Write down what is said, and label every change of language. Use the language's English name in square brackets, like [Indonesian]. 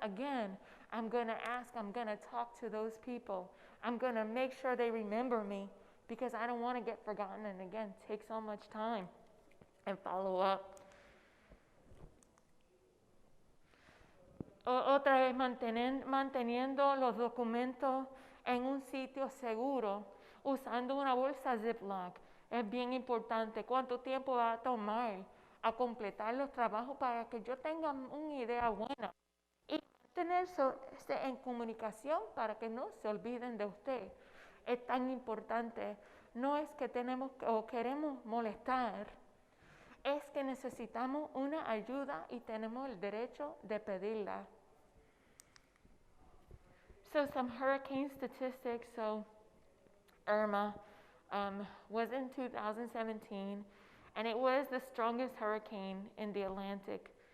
[English] Again, I'm going to ask, I'm going to talk to those people. I'm going to make sure they remember me, because I don't want to get forgotten, and again, take so much time and follow up. [Spanish] Otra vez, manteniendo los documentos en un sitio seguro, usando una bolsa Ziploc. Es bien importante. ¿Cuánto tiempo va a tomar a completar los trabajos para que yo tenga una idea buena? Y tenerse en comunicación para que no se olviden de usted. Es tan importante. No es que tenemos o queremos molestar, es que necesitamos una ayuda y tenemos el derecho de pedirla. [English] So some hurricane statistics. So Irma was in 2017, and it was the strongest hurricane in the Atlantic.